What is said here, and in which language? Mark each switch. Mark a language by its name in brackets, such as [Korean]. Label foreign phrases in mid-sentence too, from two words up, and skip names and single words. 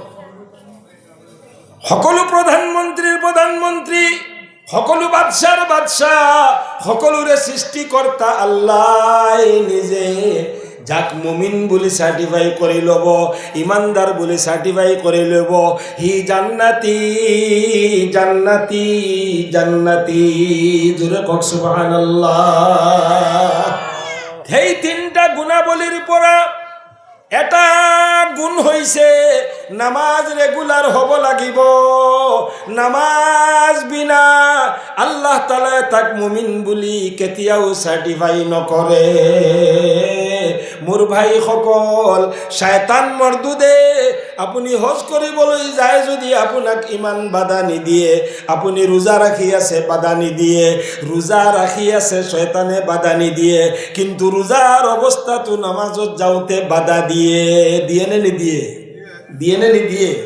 [Assamese] সকলো প্ৰধানমন্ত্ৰীৰ প্ৰধানমন্ত্ৰী সকলো বাদশাৰ বাদশাহ সকলোৰে সৃষ্টিকৰ্তা আল্লাহ নিজে যাক মুমিন বুলি সার্টিফাই কৰি ল'ব ইমানদাৰ বুলি সার্টিফাই কৰি ল'ব হি জান্নাতি জান্নাতি জান্নাতি জোৰে কক সুবহানাল্লাহ সেই তিনটা গুণাবলীৰ পৰা এটা গুণ হৈছে নামাজ রেগুলার হব লাগিব নামাজ বিনা আল্লাহ তাআলা তাক মুমিন বুলি কেতিয়াও সার্টিফাই নকৰে মোৰ ভাই সকল শয়তান মৰদুদে আপুনি হজ কৰিবলৈ যায় যদি আপোনাক ইমান বাধা নিদিয়ে আপুনি ৰোজা ৰাখি আছে বাধা নিদিয়ে ৰোজা ৰাখি আছে শয়তানে বাধা নিদিয়ে কিন্তু ৰোজাৰ অৱস্থাটো নামাজত যাওঁতে বাধা দিয়ে নে নিদিয়ে